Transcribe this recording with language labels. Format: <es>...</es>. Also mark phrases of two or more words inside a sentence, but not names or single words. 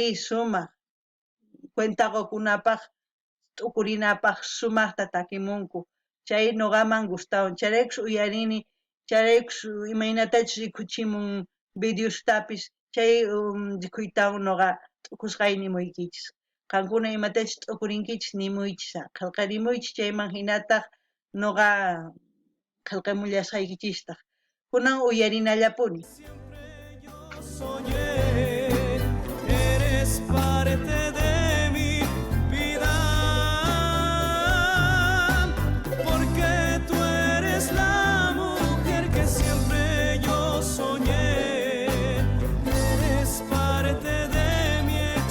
<qu>sumaq cuentaqukunapaq t'ukurinapaq sumaqta takimunku chay nuqaman gustawan chayraykus uyarini chayraykus imaynatachus rikuchimun videostapis chay rikhuytawan nuqa t'ukusqay nimuykichis qankuna imatachus t'ukurinkichis nimuychis qillqarimuychis chayman hinataq nuqa qillqamullasqaykichistaq kunan uyarinallapuni</qu> <es>Soñé, eres parte de mi vida, porque tú eres la mujer que siempre yo soñé, eres parte de mi</es>